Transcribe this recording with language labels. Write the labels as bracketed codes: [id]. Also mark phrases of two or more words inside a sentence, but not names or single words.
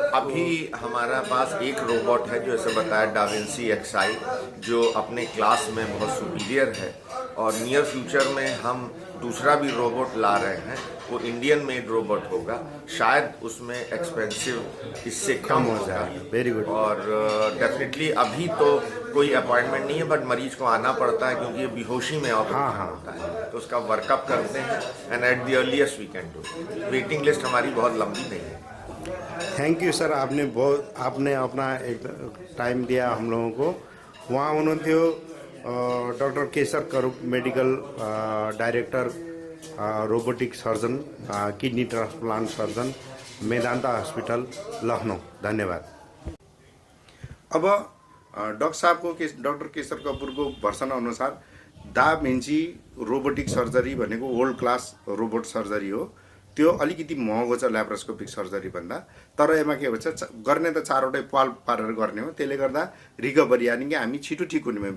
[hi] अभी हमारा पास एक रोबोट है जो ऐसे बताया डाविंसी XI, जो अपने क्लास में बहुत सुपीरियर है, और [en] near future [hi] में हम दूसरा भी रोबोट ला रहे हैं, वो [en] Indian made robot [hi] होगा, शायद उसमें एक्सपेंसिव इससे कम हो जाए। [en] very good. [hi] और डेफिनेटली अभी तो कोई अपॉइंटमेंट नहीं है, बट मरीज को आना पड़ता है क्योंकि ये बेहोशी में ऑपरेशन होता है, तो उसका वर्कअप करते हैं [en] and at the earliest we can do. waiting list [hi] हमारी बहुत लंबी नहीं है। [en] thank you [hi] सर, आपने अपना एक टाइम दिया हम लोगों को। [ne] वहाँ हुनुहुन्थ्यो डॉक्टर केसर करूप, [en] medical director, robotic surgeon, kidney transplant surgeon, [ne] मेदांता हॉस्पिटल लखनऊ। धन्यवाद। अब [hi] डॉक्टर साहब को [ne] डॉक्टर केसर कपूरको भर्सन अनुसार दा भिन्ची [en] robotic surgery [ne] भनेको [en] world class robot surgery [ne] हो। त्यो अलिकति महँगो छ [en] laparoscopic surgery [ne] भन्दा, तर यसमा के भन्छ गर्ने त चारवटै पाल पारेर गर्ने हो, त्यसले गर्दा रिकभरी यानि कि हामी छिटो ठिक हुने भयौँ।